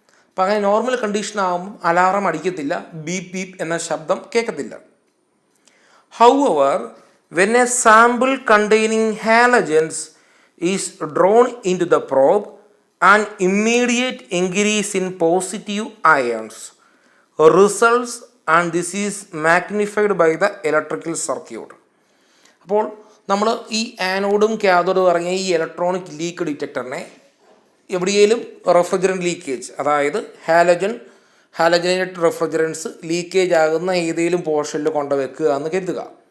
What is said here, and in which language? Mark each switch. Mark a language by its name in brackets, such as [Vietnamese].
[Malayalam] അപ്പോൾ അങ്ങനെ normal condition ആകുമ്പോൾ അലാറം അടിക്കത്തില്ല, ബീപ്പ് ബീപ്പ് എന്ന ശബ്ദം കേൾക്കത്തില്ല. [English] However, when a sample containing halogens is drawn into the probe, an immediate increase in positive ions results and this is magnified by the electrical circuit. [Malayalam] അപ്പോൾ നമ്മൾ ഈ ആനോഡും കാഥോഡും ഇറങ്ങിയ ഈ electronic leak ഡിറ്റക്ടറിനെ എവിടെയെങ്കിലും refrigerant leakage, അതായത് ഹാലജനേറ്റഡ് refrigerants leakage ആകുന്ന ഏതെങ്കിലും പോർഷനിൽ കൊണ്ടുവെക്കുക എന്ന് കരുതുക.